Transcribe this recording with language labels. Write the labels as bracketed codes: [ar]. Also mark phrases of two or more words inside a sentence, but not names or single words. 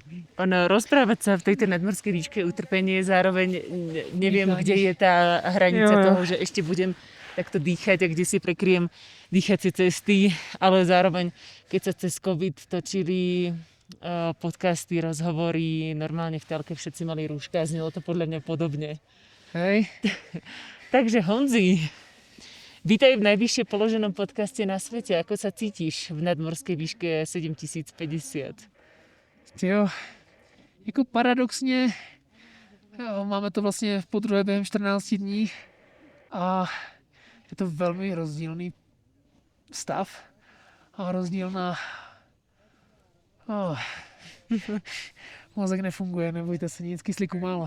[sk] Rozprávať sa v tejto nadmorskej výške je utrpenie, zároveň neviem, kde je tá hranica toho, že ešte budem takto dýchať a kde si prekryjem dýchacie cesty, ale zároveň, keď sa cez COVID točili podcasty, rozhovory, normálne v telke všetci mali rúška a znelo to podľa mňa podobne. Hej. Takže Honzi, vítaj v najvyššie položenom podcaste na svete. Ako sa cítiš v nadmorskej výške 7050? [cs] Jo, jako paradoxně, máme to vlastně po druhé během 14 dní a je to velmi rozdílný stav a rozdílná... Mozek nefunguje, nebojte se, nic, kyslíku málo.